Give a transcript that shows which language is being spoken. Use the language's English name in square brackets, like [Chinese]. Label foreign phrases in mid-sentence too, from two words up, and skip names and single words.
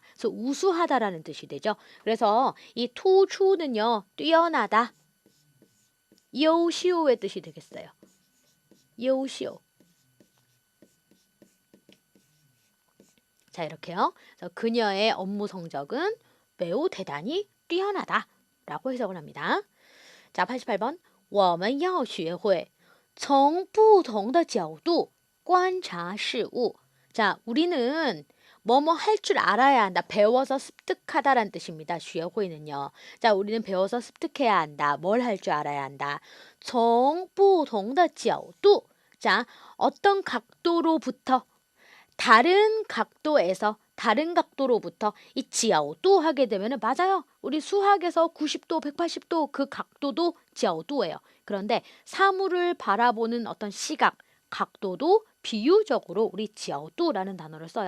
[Korean] 그래서 우수하다라는 뜻이 되죠. 그래서 이 투추는요, 뛰어나다, 요시오의 뜻이 되겠어요. 요시오. 자, 이렇게요. 그래서 그녀의 업무 성적은 매우 대단히 뛰어나다 라고 해석을 합니다. 자, 88번 [Chinese] 我们要学会从不同的角度观察事物. [Korean] 자, 우리는 뭐뭐 할 줄 알아야 한다. 배워서 습득하다라는 뜻입니다. 学会 는요. 자, 우리는 배워서 습득해야 한다. 뭘 할 줄 알아야 한다. [Chinese] 从不同的角度. [Korean] 자, 어떤 각도로부터, 다른 각도에서, 다른 각도로부터 이 지아오도 하게 되면은 맞아요. 우리 수학에서 90도, 180도 그 각도도 지아오도예요. 그런데 사물을 바라보는 어떤 시각, 각도도 비유적으로 우리 지아오도라는 단어를 써요.